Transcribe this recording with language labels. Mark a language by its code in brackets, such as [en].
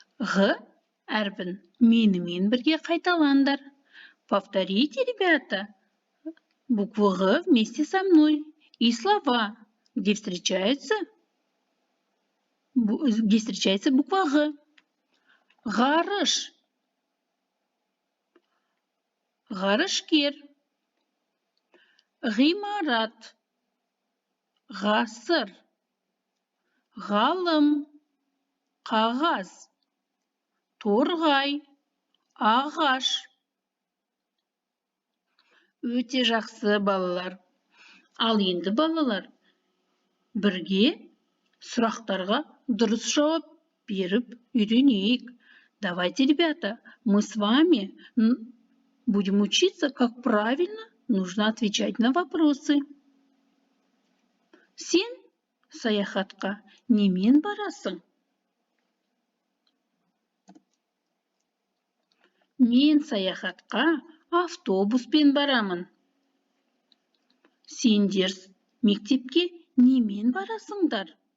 [kk] Г әрпін менімен бірге қайталаңдар. [ru] Повторите, ребята, букву Г вместе со мной. И слова, где встречается буква Г. [kk] Ғарыш. Ғарышкер. Ғимарат. Ғасыр. Ғалым. Қағаз. Торғай. Ағаш. Өте жақсы, балалар. Ал енді, балалар, бірге сұрақтарға дұрыс жауап беріп үйренейік. [ru] Давайте, ребята, мы с вами будем учиться, как правильно нужно отвечать на вопросы. [kk] Сен саяхатқа немен барасың? Мен саяхатқа автобуспен барамын. Сендер мектепке немен барасыңдар?